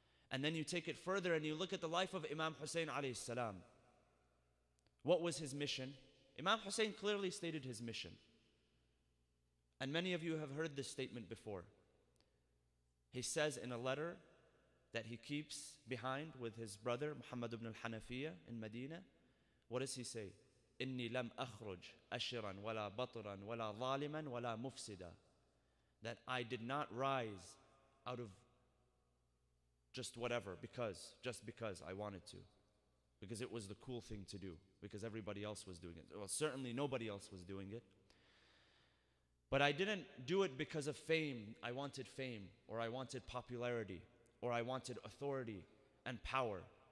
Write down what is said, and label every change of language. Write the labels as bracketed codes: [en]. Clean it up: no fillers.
[en] And then you take it further and you look at the life of Imam Hussein alayhi salam. What was his mission? Imam Hussein clearly stated his mission. And many of you have heard this statement before. He says in a letter that he keeps behind with his brother Muhammad ibn al-Hanafiya in Medina, what does he say? [ar] إني لم أخرج أشرا ولا بطرا ولا ظالما ولا مفسدا. [en] That I did not rise out of just whatever, just because I wanted to. Because it was the cool thing to do. Because everybody else was doing it. Well, certainly nobody else was doing it. But I didn't do it because of fame. I wanted fame, or I wanted popularity, or I wanted authority and power.